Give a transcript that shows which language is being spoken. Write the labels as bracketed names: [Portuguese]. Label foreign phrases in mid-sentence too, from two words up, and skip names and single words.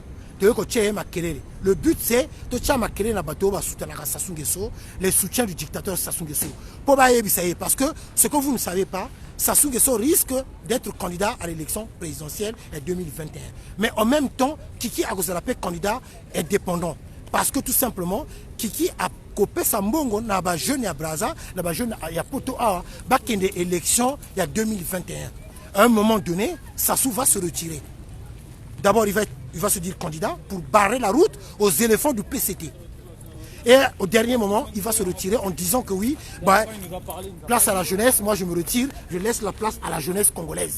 [French] Le but c'est de les soutiens du dictateur Sassou Nguesso. Parce que ce que vous ne savez pas, Sassou Nguesso risque d'être candidat à l'élection présidentielle en 2021. Mais en même temps, Kiki Agozalape candidat indépendant. Parce que tout simplement, [Lingala] Kiki a copé sa mbongo na ba jeune ya Braza, na ba jeune ya Poto Awa, ba kende [French] élection il y a [Lingala] 2021. [French] À un moment donné, Sassou va se retirer. D'abord, il va se dire candidat pour barrer la route aux éléphants du PCT. Et au dernier moment, il va se retirer en disant que oui, bah, place à la jeunesse, moi je me retire, je laisse la place à la jeunesse congolaise.